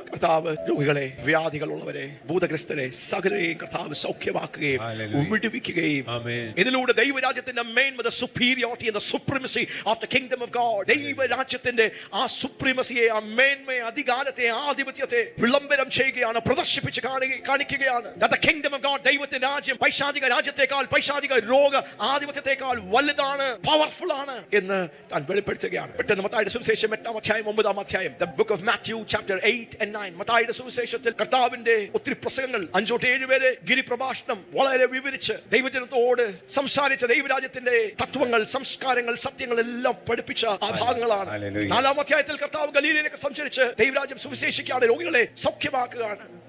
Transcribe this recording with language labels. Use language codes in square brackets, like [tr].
[ml] കർത്താവ് രോഗികളെ, വ്യാധികളുള്ളവരെ, ഭൂതഗ്രസ്തരെ സകലരെയും കർത്താവ് സൗഖ്യമാക്കുകയും വിടുവിക്കുകയും, ഇതിലൂടെ ദൈവരാജ്യത്തിന്റെ മേന്മ, [en] superiority and the supremacy of the kingdom of God, [ml] ദൈവരാജ്യത്തിന്റെ ആ സുപ്രീമസിയെ, ആ മേന്മയെ, അധികാരത്തെ, ആധിപത്യത്തെ വിളംബരം ചെയ്യുകയാണ്, പ്രദർശിപ്പിച്ച് കാണിക്കുകയാണ്. [en] That the kingdom of God, [ml] ദൈവത്തിന്റെ രാജ്യം പൈശാചിക രാജ്യത്തെക്കാൾ, പൈശാചിക രോഗ ആധിപത്യത്തെക്കാൾ വലുതാണ്, പവർഫുൾ ആണ് എന്ന് താൻ വെളിപ്പെടുത്തുകയാണ്. പെട്ടെന്ന് മത്തായിയുടെ സുവിശേഷം 8-9 [en] the book of Matthew chapter 8 and 9. [ml] മത്തായിയുടെ സുവിശേഷത്തിൽ കർത്താവിന്റെ ഒത്തിരി പ്രസംഗങ്ങൾ, 5-7 പേരെ പ്രഭാഷണം വളരെ വിവരിച്ച് ദൈവജനത്തോട് സംസാരിച്ച ദൈവരാജ്യത്തിന്റെ തത്വങ്ങൾ, സംസ്കാരങ്ങൾ, സത്യങ്ങൾ എല്ലാം പഠിപ്പിച്ച ആ ഭാഗങ്ങളാണ്. 4-ാം അധ്യായത്തിൽ കർത്താവ് ഗലീലയിലേക്ക് സഞ്ചരിച്ച് ദൈവരാജ്യം സുവിശേഷിക്കുകയാണ്, രോഗികളെ സൗഖ്യമാക്കുകയാണ്.